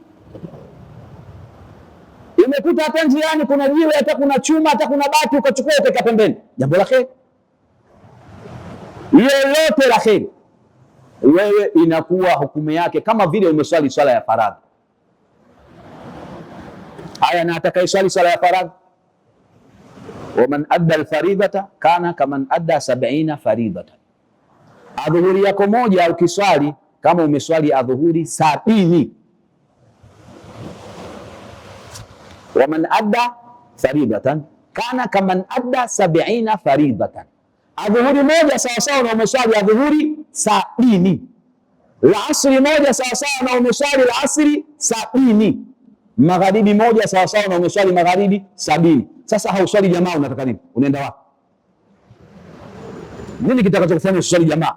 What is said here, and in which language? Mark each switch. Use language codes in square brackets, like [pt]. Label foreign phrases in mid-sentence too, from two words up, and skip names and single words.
[sw] Imekuta hata njiani kuna jiwe, hata kuna chuma, hata kuna bati, ukachukua ukaweka pembeni, jambo la kheri. Lolote la kheri wewe inakuwa hukumu yake kama vile umeswali swala ya faradhi. Haya, na atakayeswali swala ya faradhi, [ar] ومن أدى الفريضة كان كمن أدى 70 فريضة, [sw] adhuhuri yako moja ukiswali kama umeswali adhuhuri 70. [ar] ومن أدى فريضة كان كمن أدى 70 فريضة, [sw] adhuhuri moja sawasawa na umeswali adhuhuri 70. La asri moja sawasawa na umeswali la asri 70. Magharibi moja sawasawa na umeswali magharibi 70. Sasa hauswali jamaa, unataka nini? Unaenda wapi? Nini kitakachokufanya uswali jamaa?